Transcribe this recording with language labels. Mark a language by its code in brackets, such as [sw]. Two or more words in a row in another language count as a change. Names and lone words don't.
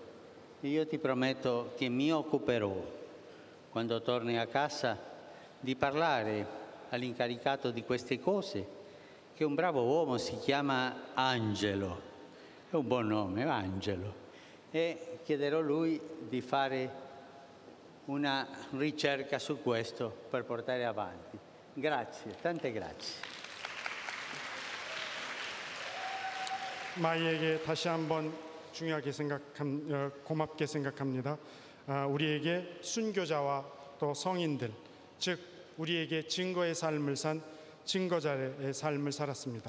[it] Io ti prometto che mi occuperò, quando torni a casa, di parlare all'incaricato di queste cose, che un bravo uomo si chiama Angelo, è un buon nome, Angelo, e chiederò a lui di fare una ricerca su questo per portare avanti. Grazie, tante grazie. [ko] 마이에게 다시 한번 중요하게 고맙게 생각합니다. 우리에게 순교자와 또 성인들, 즉 우리에게 증거의 삶을 산 증거자의 삶을 살았습니다.